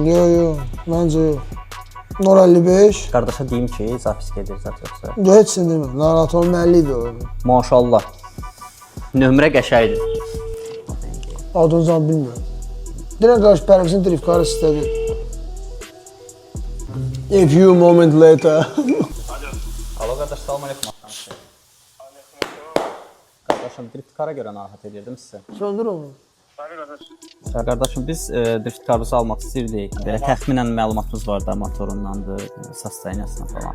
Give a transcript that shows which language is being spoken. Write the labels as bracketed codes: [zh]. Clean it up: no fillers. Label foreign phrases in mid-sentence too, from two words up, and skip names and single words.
[az] Yox, məncə yox. 055. Qardaşa deyim ki, zapis gedir, zat yoxsa. Heç sən demə, narahat olmalıdır orada. Maşallah. Nömrə qəşəydir. Adınızı bilmirəm. Deyən qarşı Pərvizin [en] drift karı [az] istədi. [en] A few moment later. [az] Alo qardaş, [ar] salam aleyküm. [az] Qardaşım, [en] drift kara [az] görə narahat edirdim sizə. Söndür onu. Qardaşım, biz [en] drift karımızı [az] almaq istəyirdik. Belə təxminən məlumatımız var da, motorundandır, sastaynasına falan.